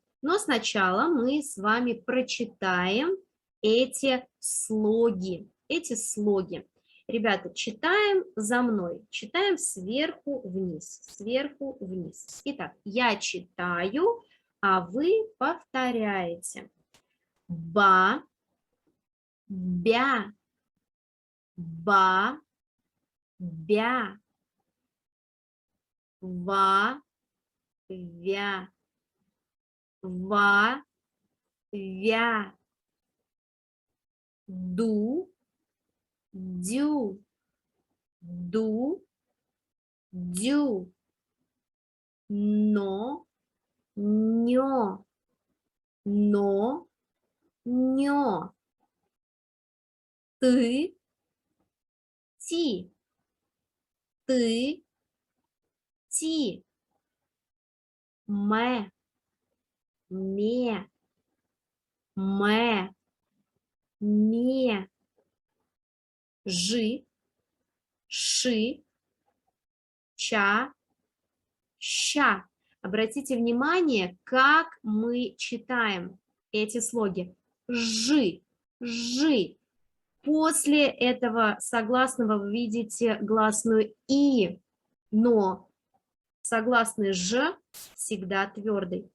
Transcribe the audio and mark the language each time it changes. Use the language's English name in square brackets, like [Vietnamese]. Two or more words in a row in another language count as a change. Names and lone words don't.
[Russian] Но сначала мы с вами прочитаем эти слоги. Ребята, читаем за мной. Читаем сверху вниз. Сверху вниз. Итак, я читаю, а вы повторяете. Ба, бя, ба, бя, ва, вя, ва, вя, ду, дю, ду, дю, но, нё, но, нё, ты, ти, ты, ти, мэ, ме, ме, жи, ши, ча, ща. Обратите внимание, как мы читаем эти слоги. Жи, жи. После этого согласного вы видите гласную и, но согласный ж всегда твердый.